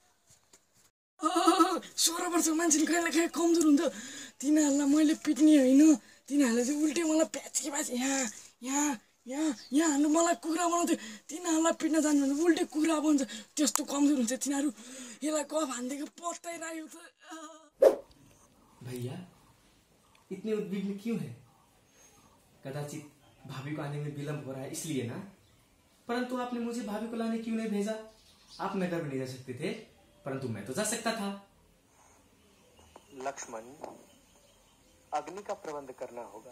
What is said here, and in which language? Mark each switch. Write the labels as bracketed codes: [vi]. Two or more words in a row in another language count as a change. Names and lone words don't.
[ne] 16 वर्षको मान्छेले कहिले काहीँ कमजोर हुन्छ तिनीहरूलाई मैले पिट्ने होइन तिनीहरूले चाहिँ उल्टे मलाई प्याचकी यहाँ हान्नु मलाई कुखुरा बनाउँथ्यो तिनीहरूलाई पिट्न जानु भने उल्टे कुखुरा बन्छ त्यस्तो कमजोर हुन्छ तिनीहरू यसलाई गफ हानिदिएको पत्तै राख्यो त [hi] भैया इतने उद्विग्न क्यों है? कदाचित भाभी को आने में विलम्ब हो रहा है इसलिए ना, परंतु आपने मुझे भाभी को लाने क्यों नहीं भेजा? आप नगर में नहीं जा सकते थे परंतु मैं तो जा सकता था। लक्ष्मण, अग्नि का प्रबंध करना होगा।